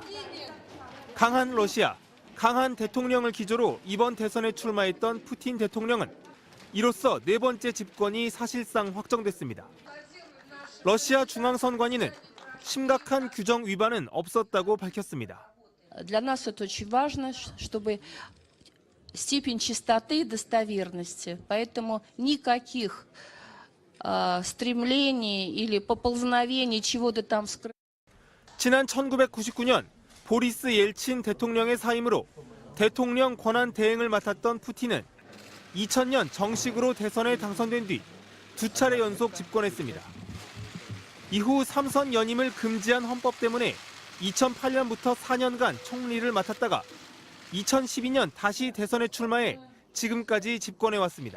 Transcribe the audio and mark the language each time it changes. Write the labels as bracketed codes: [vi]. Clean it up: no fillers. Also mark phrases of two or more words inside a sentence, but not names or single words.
[ko] 강한 러시아, 강한 대통령을 기조로 이번 대선에 출마했던 푸틴 대통령은 이로써 4번째 집권이 사실상 확정됐습니다. 러시아 중앙선관위는 심각한 규정 위반은 없었다고 밝혔습니다. [ru] Для нас это очень важно, чтобы степень чистоты и достоверности. Поэтому никаких стремлений или поползновений чего-то там скрыть. [ko] 지난 1999년 보리스 옐친 대통령의 사임으로 대통령 권한 대행을 맡았던 푸틴은 2000년 정식으로 대선에 당선된 뒤 2차례 연속 집권했습니다. 이후 3선 연임을 금지한 헌법 때문에 2008년부터 4년간 총리를 맡았다가 2012년 다시 대선에 출마해 지금까지 집권해 왔습니다.